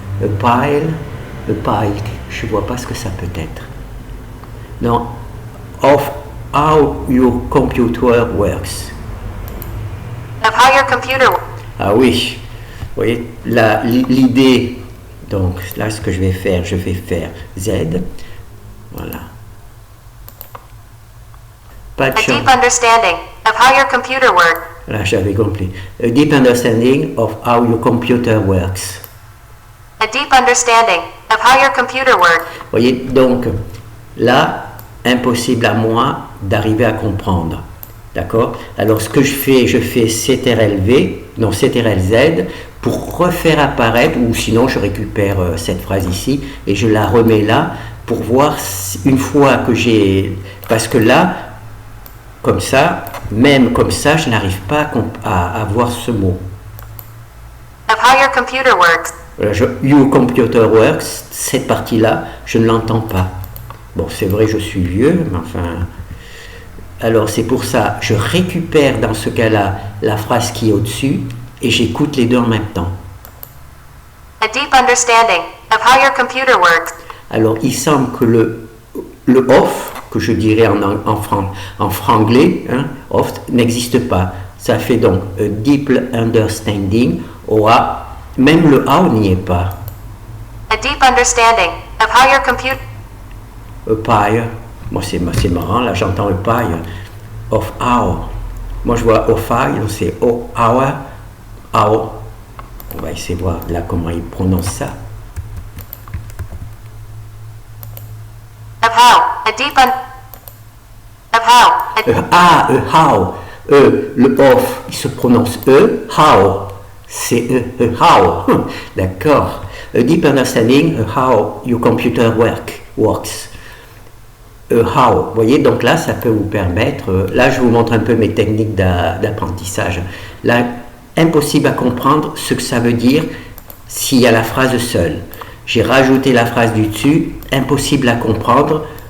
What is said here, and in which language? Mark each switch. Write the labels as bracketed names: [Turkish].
[French] A pile, je vois pas ce que ça peut être. Non, of [English] how your computer works. Of how your computer works. [French] Ah oui, vous voyez, l'idée, donc là ce que je vais faire Z, voilà. Pas de A chance. [English] deep understanding of how your computer works. [French] Là j'avais compris. [English] A deep understanding of how your computer works. A deep understanding of how your computer works. [French] Vous voyez, donc là, impossible à moi d'arriver à comprendre. D'accord? Alors ce que je fais CTRL-V, non CTRL-Z, pour refaire apparaître, ou sinon je récupère cette phrase ici, et je la remets là, pour voir une fois que j'ai... Parce que là, comme ça, même comme ça, je n'arrive pas à voir ce mot. [English] Of how your computer works. [French] Voilà, [English] your computer works, [French] cette partie-là, je ne l'entends pas. Bon, c'est vrai, je suis vieux, mais enfin... Alors c'est pour ça, je récupère dans ce cas-là la phrase qui est au-dessus et j'écoute les deux en même temps. [English] A deep understanding of how your computer works. [French] Alors il semble que le off, que je dirais en franglais, hein, off, n'existe pas. Ça fait donc [English] a deep understanding, [French] ou même le how n'y est pas. [English] A deep understanding of how your computer. [French] A pie, moi c'est marrant, là j'entends a pie, of how. Moi je vois of I, donc c'est o hour, how. On va essayer de voir là comment il prononce ça. [English] Of how. A deep of how. [French] How. Le off, il se prononce how. C'est how. D'accord. [English] A deep understanding how your computer works. How. [French] Vous voyez, donc là, ça peut vous permettre. Là, je vous montre un peu mes techniques d'apprentissage. Là, impossible à comprendre ce que ça veut dire s'il y a la phrase seule. J'ai rajouté la phrase du dessus. Impossible à comprendre.